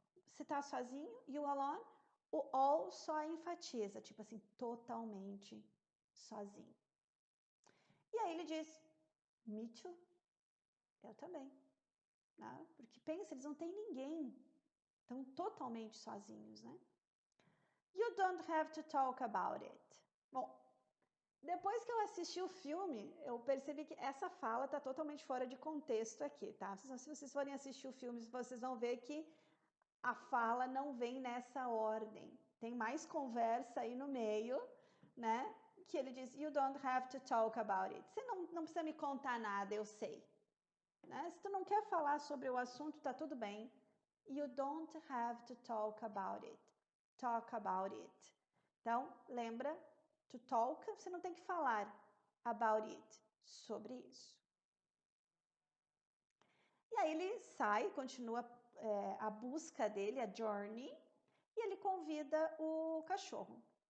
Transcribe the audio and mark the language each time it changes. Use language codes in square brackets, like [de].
[pt] Se tá sozinho, [en] you alone? [pt] O all só enfatiza, tipo assim, totalmente sozinho. E aí ele diz, [en] me too. [pt] Eu também. Né? Porque pensa, eles não têm ninguém. Estão totalmente sozinhos, né? [en] You don't have to talk about it. [pt] Bom, depois que eu assisti o filme, eu percebi que essa fala está totalmente fora de contexto aqui, tá? Se vocês forem assistir o filme, vocês vão ver que a fala não vem nessa ordem. Tem mais conversa aí no meio, né? Que ele diz, [en] you don't have to talk about it. [pt] Você não precisa me contar nada, eu sei. Né? Se tu não quer falar sobre o assunto, tá tudo bem. [en] You don't have to talk about it. Talk about it. [pt] Então, lembra, [en] to talk, [pt] você não tem que falar [en] about it, [pt] sobre isso. E aí ele sai, continua a busca dele, a journey, e ele convida o cachorro.